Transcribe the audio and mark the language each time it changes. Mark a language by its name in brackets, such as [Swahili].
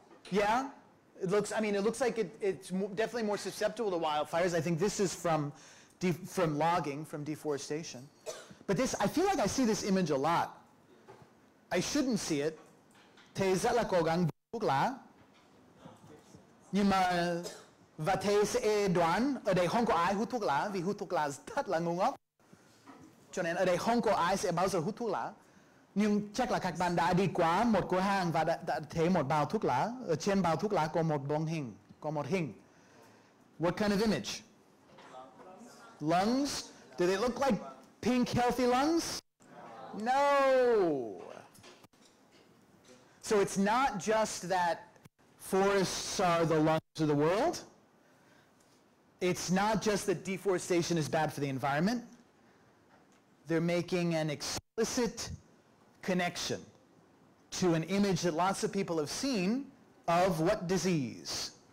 [English] Yeah? It looks like it's definitely more susceptible to wildfires. I think this is from logging, from deforestation. But this, I feel like I see this image a lot. I shouldn't see it. [Vietnamese] Thầy rất là cố gắng thuốc lá. Nhưng mà và thầy sẽ đoán ở đây không có ai hút thuốc lá vì hút thuốc lá thật là ngu ngốc. Cho nên ở đây không có ai sẽ bao giờ hút thuốc lá. Nhưng chắc là các bạn đã đi qua một cửa hàng và đã thấy một bao thuốc lá. Ở trên bao thuốc lá có một bông hình, có một hình. [English] What kind of image? Lungs? Do they look like pink healthy lungs? No. So it's not just that forests are the lungs of the world. It's not just that deforestation is bad for the environment. They're making an explicit connection to an image that lots of people have seen of what disease?